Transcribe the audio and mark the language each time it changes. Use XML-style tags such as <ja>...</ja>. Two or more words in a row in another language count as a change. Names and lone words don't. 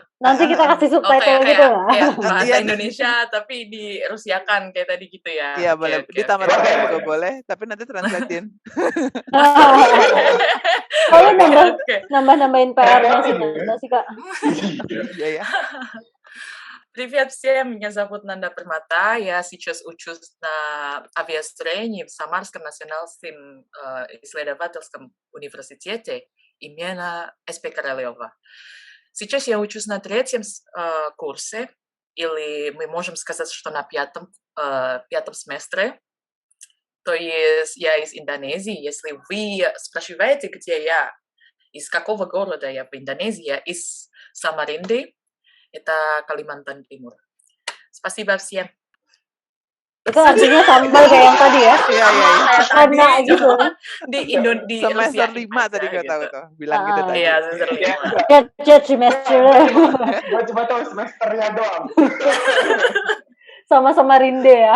<id>Nanti kita kasih subtitle gitu lah. Kayak bahasa Iya. Indonesia tapi dirusiakan kayak tadi gitu ya. Iya, Oke, boleh. oke, Di oke. tamat-tamat juga boleh, tapi nanti translatein. Kalau Oke. nambah-nambahin PR-nya sih Kak. Iya ya.</id> <ru>Привет всем, меня зовут Нанда Пермата, я сейчас учусь на авиастроении в Самарском национальном исследовательском университете имени СП Королева. Сейчас я учусь на 3-м курсе, или мы можем сказать, что на 5-м семестре. То есть я из Индонезии. Если вы спрашиваете, где я, из какого города я в Индонезии, я из Самаринды. Это Kalimantan Timur. Spasiba всем.</ru> <id>Itu artinya sama kayak yang tadi ya. Iya. Karena gitu. Di Semester Rusia 5 aja tadi gue gitu. tahu tuh. Bilang gitu tadi. Iya, semester 5. Jet semester. Gue cuma tahu semesternya doang. Sama-sama rinde ya.</id>